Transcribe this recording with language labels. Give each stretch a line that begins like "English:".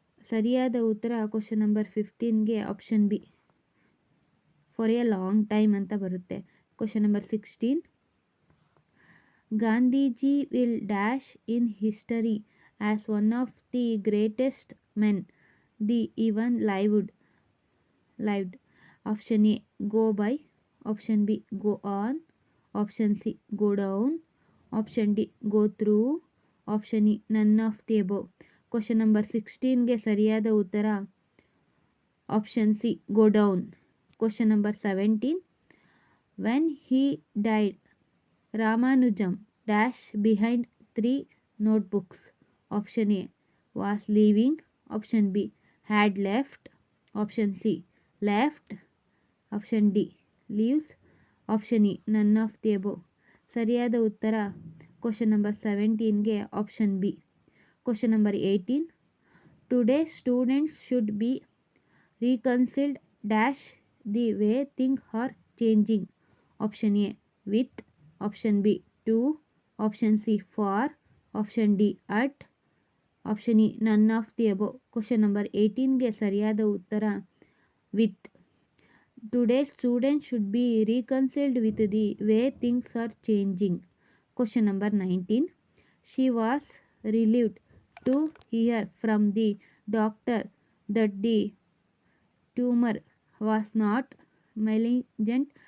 Kannada: ಸರಿಯಾದ ಉತ್ತರ question number 15ಗೆ option B
English: for a long time
Kannada: ಅಂತ ಬರುತ್ತೆ.
English: Question number 16. Gandhiji will dash in history as one of the greatest men the even lived. Option A go by, option B go on, option C go down, option D go through, option E none of the above.
Kannada: Question number 16ಗೆ ಸರಿಯಾದ ಉತ್ತರ option C
English: go down.
Kannada: Question number 17.
English: when he died Ramanujan dash behind 3 notebooks. option A was leaving, option B had left, option C left, option D leaves, option E none of the above.
Kannada: ಸರಿಯಾದ ಉತ್ತರ question number 17ಗೆ option B. Question number 18.
English: Today students should be reconciled dash the way thing are changing. Option A with, option B to, option C for, option D at, option E none of the above.
Kannada: Question number 18ಗೆ ಸರಿಯಾದ ಉತ್ತರ with.
English: Today students should be reconciled with the way things are changing. Question number 19. She was relieved to hear from the doctor that the tumor was not malignant.